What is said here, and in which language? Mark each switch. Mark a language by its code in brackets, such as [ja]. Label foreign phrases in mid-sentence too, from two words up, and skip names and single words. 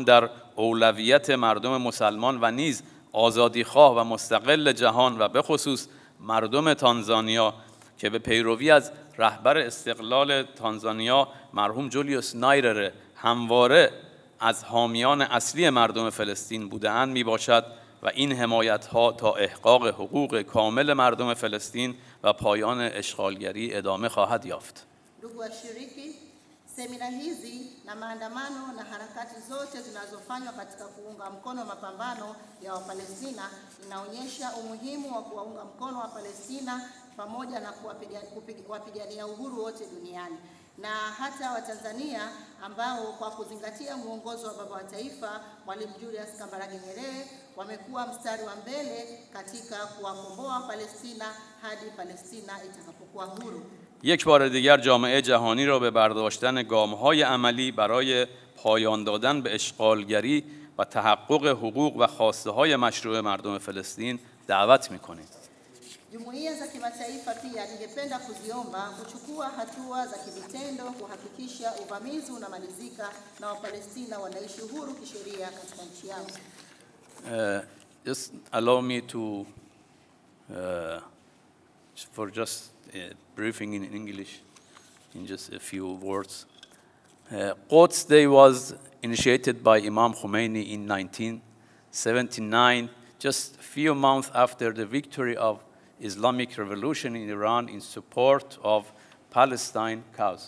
[fa] در اولویت مردم مسلمان و نیز آزادیخواه و مستقل جهان و به خصوص مردم تانزانیا که به پیروی از رهبر استقلال تانزانیا مرحوم جولیوس نایرره همواره از حامیان اصلی مردم فلسطین بوده‌اند میباشد و این حمایت‌ها تا احقاق حقوق کامل مردم فلسطین و پایان اشغالگری ادامه خواهد یافت. [sw] Semina hizi na maandamano na harakati zote zinazofanywa katika kuunga mkono mapambano ya Wapalestina inaonyesha umuhimu wa kuwaunga mkono wa Palestina pamoja na kuwapigania uhuru wote duniani, na hata Watanzania ambao kwa kuzingatia muongozo wa baba wa taifa Mwalimu Julius Kambarage Nyerere wamekuwa mstari wa mbele katika kuwakomboa Palestina hadi Palestina itakapokuwa huru. [fa] یک بار دیگر جامعه جهانی را به برداشتن گام‌های عملی برای پایان دادن به اشغالگری و تحقق حقوق و خواسته‌های مشروع مردم فلسطین دعوت می‌کنیم. [sw] Jumuiya za kimataifa pia ningependa kuziomba kuchukua hatua za kivitendo kuhakikisha uvamizi unamalizika na Wapalestina wanaishi huru kisheria katika nchi yao. [en] Just allow me to for just briefing in English in just a few words. Quds Day was initiated by Imam Khomeini in 1979, just a few months after the victory of Islamic Revolution in Iran in support of Palestine cause.